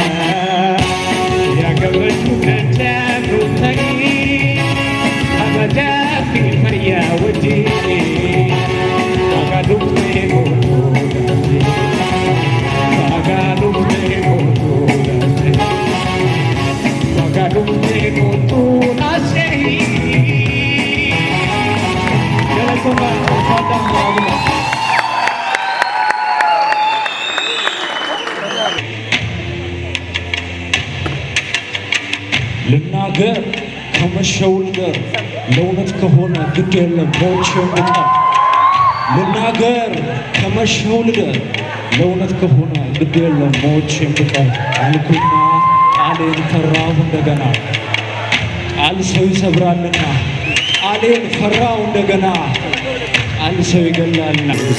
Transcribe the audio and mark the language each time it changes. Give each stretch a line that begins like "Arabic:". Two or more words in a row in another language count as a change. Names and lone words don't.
Oromo: yaa gammachuu dachaanu ta'ii kabajaa fi fayyaa wajjin baga dhuftee kottuu dhaastee baga dhuftee kottuu dhaastee baga dhuftee kottuu dhaastee galatoomaa uffata maaguma.
Amharic: ልናገር ከመሸው ልደር ለእውነት ከሆነ ግድ የለም ሞቼም ብቀር ልናገር ከመሸው ልደር ለእውነት ከሆነ ግድ የለም ሞቼም ብቀር አልኩና ቃሌን ፈራሁ እንደገና ቃል ሰው ይሰብራልና ቃሌን ፈራሁ እንደገና ቃል ሰው ይገላልና